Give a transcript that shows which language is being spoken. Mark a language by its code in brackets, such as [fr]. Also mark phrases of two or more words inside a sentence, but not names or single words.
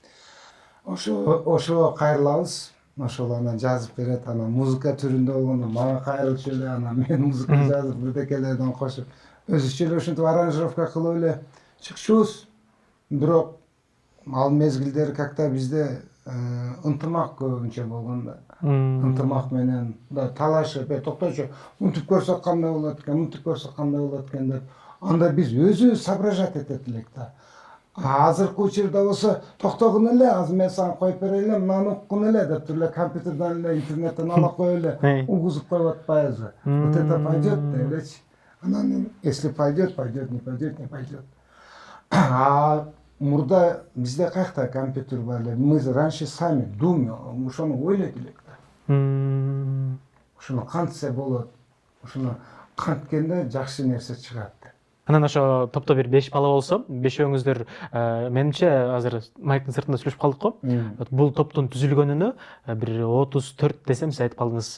[ky] Ошого кайрылабыз. Ошол анан жазып берет, анан музыка түрүндө болгондо мага кайрылчу эле, анан мен музыка жазып бирдекелерден кошуп өзүчө эле ушинтип аранжировка кылып эле чыкчубуз. Бирок ал мезгилдер как-то бизде ынтымак көбүнчө болгон да. Ынтымак менен да талашып, токточу, мынтип көрсөк кандай болот экен, мынтип көрсөк кандай болот экен деп. Анда биз өзүбүз соображать этет элек да. Азыркы учурда болсо токтогун эле, азыр мен сага коюп берели, мынаны уккун эле деп туруп эле компьютерден эле интернеттен ала коюп эле угузуп коюп атпайбызбы? [ru] Вот это пойдет [ky] деп элечи. [ru] Анан если пойдет, пойдет, не пойдет, не пойдет. [ky] А мурда бизде каякта компьютер бар эле. [ru] Мы раньше сами думали, [ky] ошону ойлойт элек да. Ошону кантсе болот, ошону канткенде жакшы нерсе чыгат. Анан ошо топто бир 5 бала болсо, бешөөңүздөр менимче азыр майктын сыртында сүйлөшүп калдык го. Бул топтун түзүлгөнүнө бир 34 десем, сиз айтып калдыңыз.